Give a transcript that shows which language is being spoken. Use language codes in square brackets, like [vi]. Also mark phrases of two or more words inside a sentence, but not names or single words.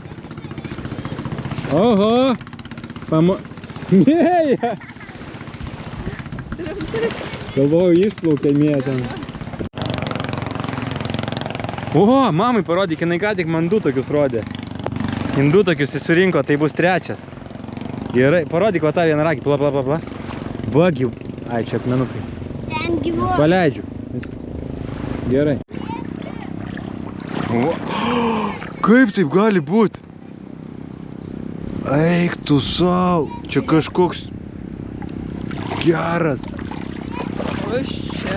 [lt] Oho! Mėja! Galvoju, išplaukė mėja ten. Oho, mamai parodyk, jinai ką tik man 2 tokius rodė. Jin 2 tokius įsurinko, tai bus 3. Gerai, parodyk va tą vienaragį, pla, pla, pla, pla. Va, Ai, čia akmenukai. Ten gyvo. Paleidžiu, viskas. Gerai. O, kaip taip gali būt? Eik tu sau, čia kažkoks geras. Kas čia?